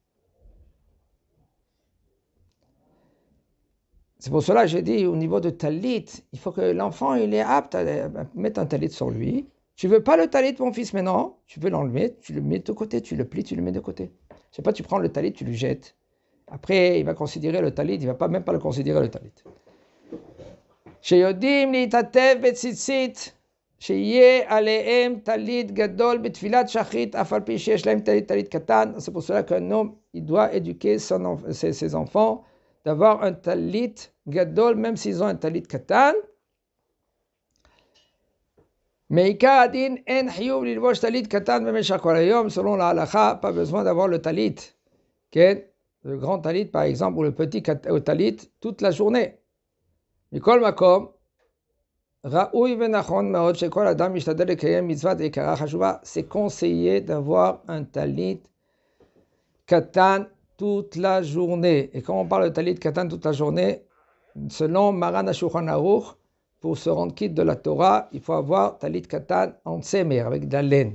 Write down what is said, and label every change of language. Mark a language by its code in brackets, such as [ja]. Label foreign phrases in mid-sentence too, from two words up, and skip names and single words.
[fr] C'est pour cela que j'ai dit, au niveau de talit, il faut que l'enfant, il est apte à mettre un talit sur lui. Tu veux pas le talit, mon fils, maintenant? Tu peux l'enlever, tu le mets de côté, tu le plies, tu le mets de côté. Je sais pas, tu prends le talit, tu le jettes. Après, il va considérer le talit, il va pas même pas le considérer le talit. [he] שיודעים להתעטף בציצית, שיהיה עליהם טלית גדול בתפילת שחרית, אף על פי שיש להם טלית קטן. [fr] C'est pour cela qu'un homme, il doit éduquer ses enfants d'avoir un [he] טלית גדול, [fr] même s'ils ont un [he] טלית קטן. Mais עיקר הדין אין חיוב ללבוש טלית קטן במשך כל היום, [fr] selon la halacha, pas besoin d'avoir le talit, le grand talit par exemple, ou le petit talit toute la journée. [he] מכל מקום, ראוי ונכון מאוד שכל אדם משתדל לקיים מצוות עיקרה חשובה, [fr] c'est conseillé d'avoir un [he] טלית קטן [fr] toute la journée. Et quand on parle de [he] טלית קטן [fr] toute la journée, selon Maran HaShulchan Aruch, pour se rendre quitte de la Torah, il faut avoir [he] טלית קטן [fr] en tsemer, avec de la laine.